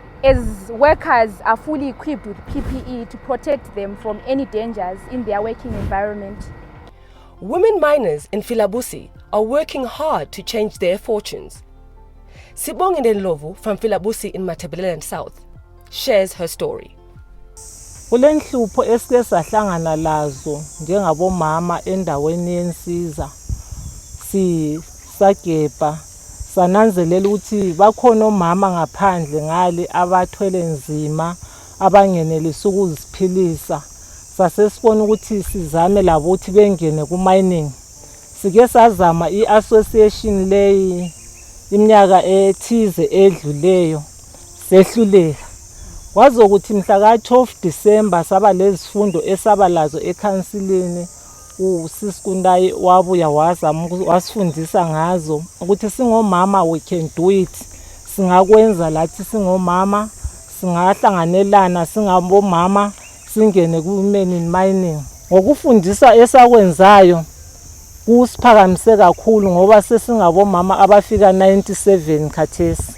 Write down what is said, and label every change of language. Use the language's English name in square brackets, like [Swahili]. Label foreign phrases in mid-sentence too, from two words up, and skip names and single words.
[English] as workers are fully equipped with PPE to protect them from any dangers in their working environment. Women miners in Filabusi are working hard to change their fortunes. Sibongile Ndlovu from Filabusi in Matabeleland South shares her story. [North Ndebele] Kulenhlupho esike sahlangana lazo njengabomama endaweni yensiza sagebha sananzelela ukuthi bakhona omama ngaphandle ngale abathwele nzima abangenelisa ukuziphilisa. Sasesibona ukuthi sizame labo ukuthi bengene ku-mining. Sike sazama i-association leyi iminyaka ethize edluleyo sehluleka. Wazi ukuthi mhla ka-12 December saba lezifundo esaba lazo ekhansilini. Usisikundayi wabuya wasifundisa ngazo ukuthi singomama [English] we can do it. [North Ndebele] Singakwenza lathi singomama, singahlanganelana singabomama singene ku- [English] women in mining. [North Ndebele] Ngokufundisa esakwenzayo kusiphakamise kakhulu ngoba sesingabomama abafika 97 khathesi.